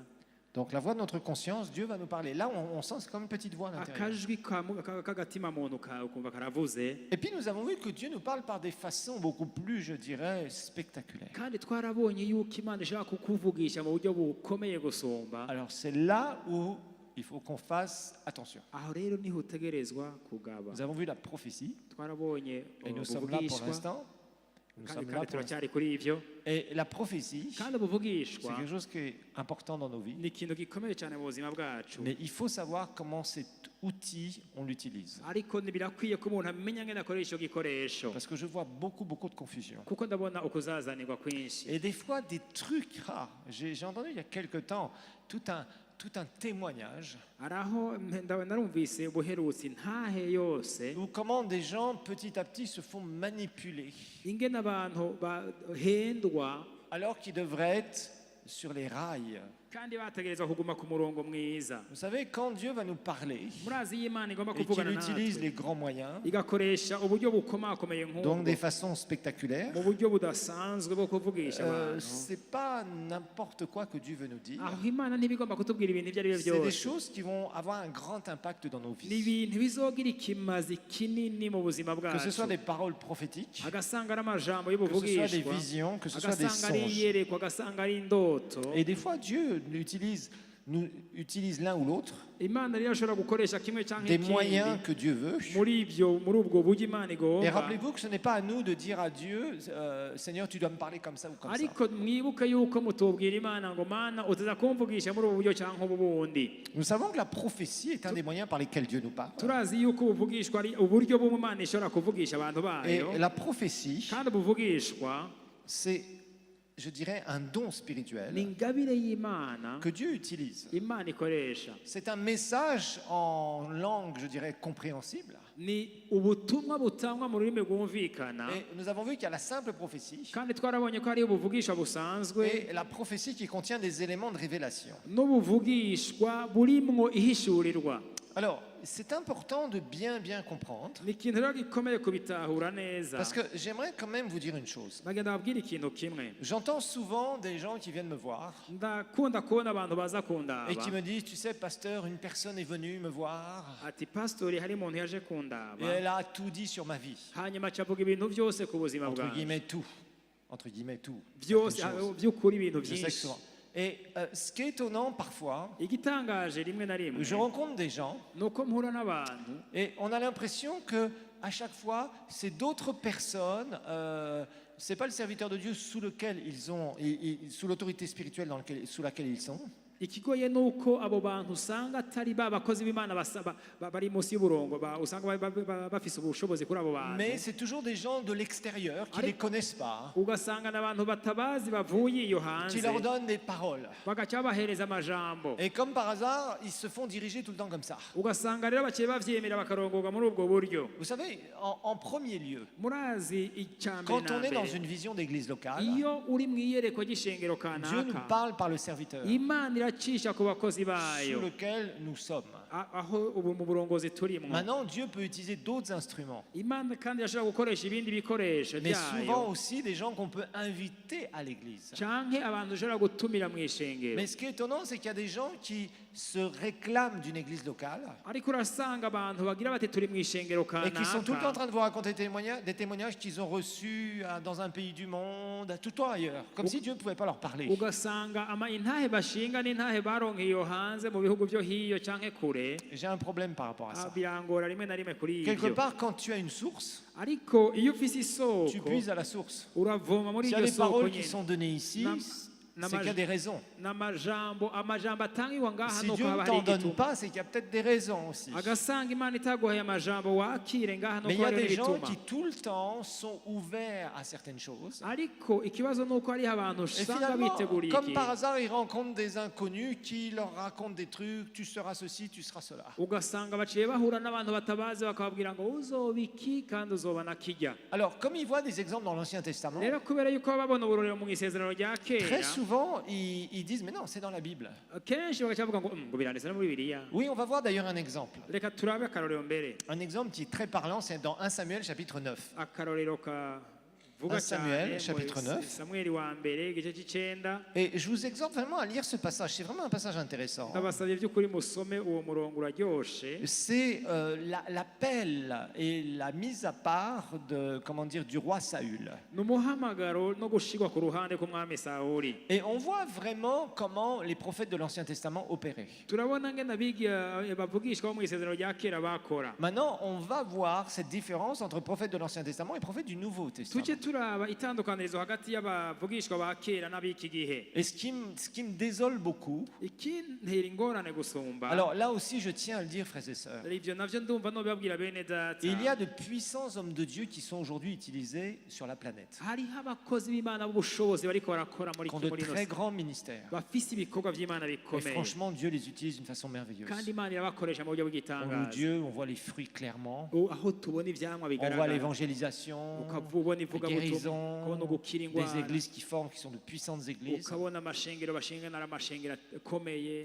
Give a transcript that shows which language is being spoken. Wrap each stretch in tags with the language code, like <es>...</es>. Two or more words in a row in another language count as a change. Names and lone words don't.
<fr>Donc la voix de notre conscience, Dieu va nous parler. Là, on sent c'est comme une petite voix à l'intérieur.</fr> <rn>akajwi k'agatima muntu ukumva karavuze.</rn> <fr>Et puis nous avons vu que Dieu nous parle par des façons beaucoup plus, je dirais, spectaculaires.</fr> <rn>kandi twarabonye yuko Imana ishaka kukuvugisha mu buryo bukomeye gusumba.</rn> <fr>Alors c'est là où il faut qu'on fasse attention.</fr> <rn>Aho rero niho utegerezwa kugaba.</rn> <fr>Nous avons vu la prophétie</fr> <rn>Twarabonye</rn> <fr>et nous sommes là pour</fr> <rn>ubuvugishwa</rn> <fr>l'instant. Nous</fr> <rn>kandi</rn> <fr>sommes là pour l'instant.</fr> <rn>turacyari kuri ivyo</rn> <fr>Et la prophétie,</fr> <rn>kandi</rn> <fr>c'est</fr> <rn>ubuvugishwa</rn> <fr>quelque chose qui est important dans nos vies.</fr> <rn>ni ikintu gikomeye cyane mu buzima bwacu</rn> <fr>Mais il faut savoir comment cet outil, on l'utilise.</fr> <rn>ariko birakwiye ko umuntu amenya ngene akoresha icyo gikoresho</rn> <fr>Parce que je vois beaucoup de confusion.</fr> <rn>kuko ndabona ukuzazanirwa kwinshi</rn> <fr>Et des fois, des trucs rares. J'ai entendu il y a quelque temps tout un témoignage</fr> <rn>hari aho narumvise ubuherutsi ntahe yose</rn> <fr>où comment des gens, petit à petit, se font manipuler</fr> <rn>ingene abantu bahendwa</rn> <fr>alors qu'ils devraient être sur les rails.</fr> <rn>kandi bategerezwa kuguma ku murongo mwiza</rn> <fr>Vous savez, quand Dieu va nous parler</fr> <rn>murazi y'Imana igomba</rn> <fr>et qu'il</fr> <rn>kuvugana</rn> <fr>utilise</fr> <rn>natwe</rn> <fr>les grands moyens,</fr> <rn>igakoresha uburyo bukomakomeye</rn> <fr>donc</fr> <rn>nk'ubwo</rn> <fr>des façons spectaculaires,</fr> <rn>mu buryo budasanzwe bwo kuvugisha abantu</rn> <fr>c'est pas n'importe quoi que Dieu veut nous dire.</fr> <rn>aho Imana ntibigomba kutubwira ibintu ibyo ari byo</rn> <fr>C'est des</fr> <rn>byose</rn> <fr>choses qui vont avoir un grand impact dans nos</fr> <rn>ni</rn> <fr>vies.</fr> <rn>ibintu bizogira ikimazi kinini mu buzima</rn> <fr>Que ce soit</fr> <rn>bwacu</rn> <fr>des paroles prophétiques,</fr> <rn>agasanga ari amajambo</rn> <fr>que ce soit des</fr> <rn>y'ubuvugishwa</rn> <fr>visions, que ce soit des</fr> <rn>agasanga ari</rn> <fr>songes.</fr> <rn>iyerekwa agasanga ari indoto</rn> <fr>Et des fois, Dieu nous utilise l'un ou l'autre,</fr> <rn>Imana rero ashobora gukoresha kimwe cyangwa</rn> <fr>des</fr> <rn>ikindi</rn> <fr>moyens que Dieu veut.</fr> <rn>muri ubwo buryo Imana</rn> <fr>Et</fr> <rn>igomba</rn> <fr>rappelez-vous que ce n'est pas à nous de dire à Dieu, Seigneur, tu dois me parler comme ça ou comme ça.</fr> <rn>ariko mwibuke yuko mutubwira Imana ngo mana utaza kumvugisha muri ubu buryo cyangwa ubu bundi</rn> <fr>Nous savons que la prophétie est un des moyens par lesquels Dieu nous parle.</fr> <rn>turazi yuko ubuvugishwa ari uburyo bumwe Imana ishobora kuvugisha abantu</rn> <fr>Et</fr> <rn>bayo</rn> <fr>la prophétie,</fr> <rn>kandi ubuvugishwa</rn> <fr>c'est, je dirais, un don</fr> <rn>ni</rn> <fr>spirituel</fr> <rn>ingabire y'Imana</rn> <fr>que Dieu utilise.</fr> <rn>Imana ikoresha</rn> <fr>C'est un message en langue, je dirais, compréhensible.</fr> <rn>ni ubutumwa butangwa mu rurimi rwumvikana</rn> <fr>Et nous avons vu qu'il y a la simple prophétie</fr> <rn>kandi twarabonye ko hariyo ubuvugishwa busanzwe</rn> <fr>et la prophétie qui contient des éléments de révélation.</fr> <rn>n'ubuvugishwa burimwo ihishurirwa</rn> <fr>Alors, c'est important de bien comprendre</fr> <rn>ni ikintu rero gikomeye kubitahura neza</rn> <fr>parce que j'aimerais quand même vous dire une chose.</fr> <rn>bagenda babwira ikintu kimwe</rn> <fr>J'entends souvent des gens qui viennent me voir</fr> <rn>ndakunda kubona abantu baza kundaba</rn> <fr>et qui me disent, tu sais, pasteur, une personne est venue me voir</fr> <rn>ati pastori hari umuntu yaje</rn> <fr>et</fr> <rn>kundaba</rn> <fr>elle a tout dit sur ma vie.</fr> <rn>hanyuma acavuga ibintu byose ku buzima</rn> <fr>Entre</fr> <rn>bwanjye</rn> <fr>guillemets, tout. Entre guillemets, tout.</fr> <rn>byose</rn> <fr>Certaines choses.</fr> <rn>by'ukuri ibintu</rn> <fr>Je sais que</fr> <rn>byinshi</rn> <fr>souvent. Et ce qui est étonnant parfois,</fr> <rn>igitangaje rimwe na rimwe</rn> <fr>je rencontre des gens</fr> <rn>ni uko mpura n'abantu</rn> <fr>et on a l'impression que à chaque fois, c'est d'autres personnes. C'est pas le serviteur de Dieu sous lequel ils ont, sous l'autorité spirituelle sous laquelle ils sont.</fr> <rn>ikigoye ni uko abo bantu usanga atari ba bakozi b'Imana bari munsi y'uburongo usanga bafise ubushobozi kuri abo bantu</rn> <fr>Mais c'est toujours des gens de l'extérieur qui ne les connaissent pas,</fr> <rn>ugasanga n'abantu batabazi bavuye iyo hanze</rn> <fr>qui leur donnent des paroles.</fr> <rn>bagaca babahereza amajambo</rn> <fr>Et comme par hasard, ils se font diriger tout le temps comme ça.</fr> <rn>ugasanga rero baciye bavyemera bakarongoga muri ubwo buryo</rn> <fr>Vous savez, en premier lieu,</fr> <rn>murazi icya mbere</rn> <fr>quand</fr> <rn>na</rn> <fr>on est dans</fr> <rn>mbere</rn> <fr>une vision d'église locale,</fr> <rn>iyo uri mu iyerekwa ry'ishengero</rn> <fr>Dieu nous</fr> <rn>kanaka</rn> <fr>parle par le serviteur</fr> <rn>Imana iracisha ku bakozi</rn> <fr>sous</fr> <rn>bayo</rn> <fr>lequel nous sommes.</fr> <rn>aho ubu mu burongozi turimwo</rn> <fr>Maintenant, Dieu peut utiliser d'autres instruments,</fr> <rn>Imana kandi irashobora gukoresha ibindi bikoresho</rn> <fr>mais souvent</fr> <rn>byayo</rn> <fr>aussi des gens qu'on peut inviter à l'église.</fr> <rn>canke abantu ushobora gutumira mu ishengero</rn> <fr>Mais ce qui est étonnant, c'est qu'il y a des gens qui se réclament d'une église locale</fr> <rn>ariko urasanga abantu bagira bati turi mu ishengero</rn> <fr>et qui sont tout le temps en</fr> <rn>kanaka</rn> <fr>train de vous raconter des témoignages qu'ils ont reçus dans un pays du monde, tout le temps ailleurs, comme si Dieu ne pouvait pas leur parler.</fr> <rn>ugasanga intahe bashinga n'intahe baronkeye iyo hanze mu bihugu byo hiyo canke kure</rn> <fr>J'ai un problème par rapport à ça.</fr> <rn>birangora rimwe na rimwe kuri</rn> <fr>Quelque</fr> <rn>ibyo</rn> <fr>part, quand tu as une source,</fr> <rn>ariko iyo ufise</rn> <fr>tu</fr> <rn>isoko</rn> <fr>puises à la source.</fr> <rn>uravoma muri</rn> <fr>S'il y a</fr> <rn>iryo</rn> <fr>des</fr> <rn>soko</rn> <fr>paroles qui</fr> <rn>nyene</rn> <fr>sont données ici, c'est qu'il y a des raisons.</fr> <rn>n'amajambo atangirwa ngaha</rn> <fr>Si</fr> <rn>nuko</rn> <fr>Dieu</fr> <rn>haba</rn> <fr>ne</fr> <rn>hari</rn> <fr>t'en donne</fr> <rn>igituma</rn> <fr>pas, c'est qu'il y a peut-être des raisons aussi.</fr> <rn>agasanga Imana itaguhaye amajambo wakire ngaha</rn> <fr>Mais il</fr> <rn>nuko</rn> <fr>y a</fr> <rn>hariho</rn> <fr>des gens</fr> <rn>n'ibituma</rn> <fr>qui tout le temps sont ouverts à certaines choses.</fr> <rn>ariko ikibazo ni uko hariho abantu</rn> <fr>Et</fr> <rn>usanga</rn> <fr>finalement,</fr> <rn>biteguriye</rn> <fr>comme</fr> <rn>ikintu</rn> <fr>par hasard, ils rencontrent des inconnus qui leur racontent des trucs, tu seras ceci, tu seras cela.</fr> <rn>ugasanga baciye bahura n'abantu batabazi bakababwira ngo uzoba iki kandi uzoba na kijya</rn> <fr>Alors, comme ils voient des exemples dans l'Ancien Testament,</fr> <rn>rero kubera yuko baba babona uburorero mu isezerano rya</rn> <fr>très</fr> <rn>kera</rn> <fr>souvent, ils disent, mais non, c'est dans la Bible.</fr> <rn>kenshi bagaca bavuga ngo biranditse no muri bibiliya</rn> <fr>Oui, on va voir d'ailleurs un exemple.</fr> <rn>reka turabe akarorero mbere</rn> <fr>Un exemple qui est très parlant, c'est dans 1 Samuel chapitre 9.</fr> <rn>akarorero kavuga</rn> <fr>1 Samuel,</fr> <rn>cyane</rn> <fr>chapitre 9.</fr> <rn>samweli wa mbere igice cy'icenda</rn> <fr>Et je vous exhorte vraiment à lire ce passage. C'est vraiment un passage intéressant.</fr> <rn>ndabasabye by'ukuri musome uwo murongo uraryoshe</rn> <fr>C'est l'appel et la mise à part de, comment dire, du roi Saül.</fr> <rn>ni umuhamagaro no gushigwa ku ruhande k'umwami sawuli</rn> <fr>Et on voit vraiment comment les prophètes de l'Ancien Testament opéraient.</fr> <rn>turabona ngene bavugishwa bo mu isezerano rya kera bakora</rn> <fr>Maintenant, on va voir cette différence entre prophètes de l'Ancien Testament et prophètes du Nouveau</fr> <rn>tujye</rn> <fr>Testament.</fr> <rn>turaba itandukanirizo hagati y'abavugishwa ba kera n'ab'iki gihe</rn> <fr>Et ce qui me désole beaucoup,</fr> <rn>ikintera ingorane gusumba</rn> <fr>alors là aussi je tiens à le dire, frères et sœurs,</fr> <rn>ivyo navyo ndumva nobibabwira bene data</rn> <fr>il y a de puissants hommes de Dieu qui sont aujourd'hui utilisés sur la planète,</fr> <rn>hariho abakozi b'Imana b'ubushobozi bariko barakora</rn> <fr>qui ont de</fr> <rn>muri</rn> <fr>très grands ministères.</fr> <rn>bafise ibikorwa vy'Imana</rn> <fr>Et</fr> <rn>bikomeye</rn> <fr>franchement, Dieu les utilise d'une façon merveilleuse.</fr> <rn>kandi Imana irabakoresha mu buryo</rn> <fr>On loue</fr> <rn>bw'igitangaza</rn> <fr>Dieu, on voit les fruits clairement,</fr> <rn>aho tubona ivyamwa</rn> <fr>on voit</fr> <rn>bigaragara</rn> <fr>l'évangélisation,</fr> <rn>ukabona</rn> <fr>les</fr> <rn>ivugabutumwa</rn> <fr>guérisons,</fr> <rn>ukabona ugukira</rn> <fr>des</fr> <rn>ingwara</rn> <fr>églises qui forment, qui sont de puissantes églises.</fr> <rn>ukabona amashengero bashinga n'aramashengero akomeye</rn>